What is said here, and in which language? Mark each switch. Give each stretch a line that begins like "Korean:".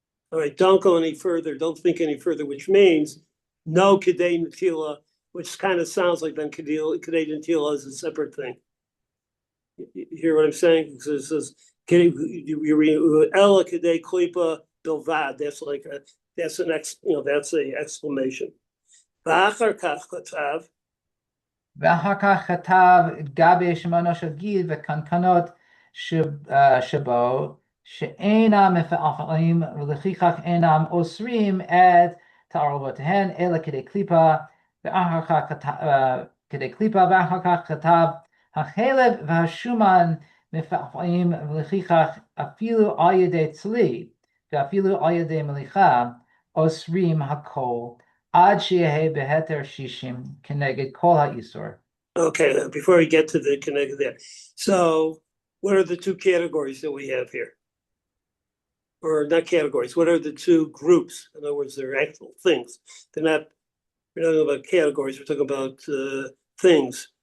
English: All right, don't go any further. Don't think any further, which means no kedei netila, which kind of sounds like then kedei netila is a separate thing. You hear what I'm saying? Because it says
Hebrew: ela kedei klipa bilvad.
English: That's like that's an exclamation.
Hebrew: ואחר כך כתב, ואחר כך כתב גבי שמעונו של גיד וקנקנות שבו, שאינם מפעלים ולפיכך אינם אוסרים את תערובותיהן אלא כדי קליפה, ואחר כך כתב החלב והשומן מפעלים ולפיכך אפילו על ידי צלי ואפילו על ידי מליחה אוסרים הכל עד שיהיה בהתר 60 כנגד כל האיסור.
English: okay, before we get to the connect there. So what are the two categories that we have here? Or not categories, what are the two groups? In other words, they're actual things. We're not talking about categories, we're talking about things.